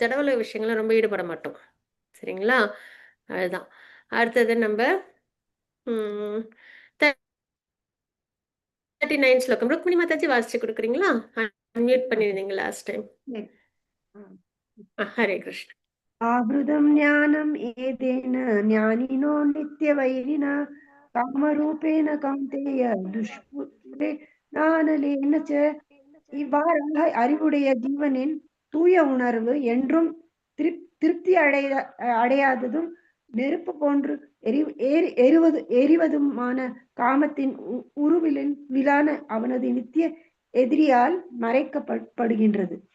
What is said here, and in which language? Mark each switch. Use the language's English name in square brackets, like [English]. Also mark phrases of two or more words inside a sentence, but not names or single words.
[Tamil] ஜடவல விஷயங்கள ரொம்ப ஈடுபட மாட்டோம். சரிங்களா? அதுதான். அடுத்தது நம்ம 39 ஸ்லோகம் ருக்மிணி மாதாஜி வாசிச்சு கொடுக்குறீங்களா? அன்மியூட் பண்ணிருந்தீங்க [English] last time. [Tamil] ஹரே கிருஷ்ண. [Sanskrit] आवृतं ज्ञानम् एतेन ज्ञानिनो नित्यवैरिण कामरूपेण कौन्तेय दुष्पुरे [Tamil] நானலேன இவ்வாறாக அறிவுடைய ஜீவனின் தூய உணர்வு என்றும் திருப்தி அடையாததும் நெருப்பு போன்று எரிவதுமான காமத்தின் உருவிலின் விழான அவனது நித்திய எதிரியால் மறைக்கப்படுகின்றது.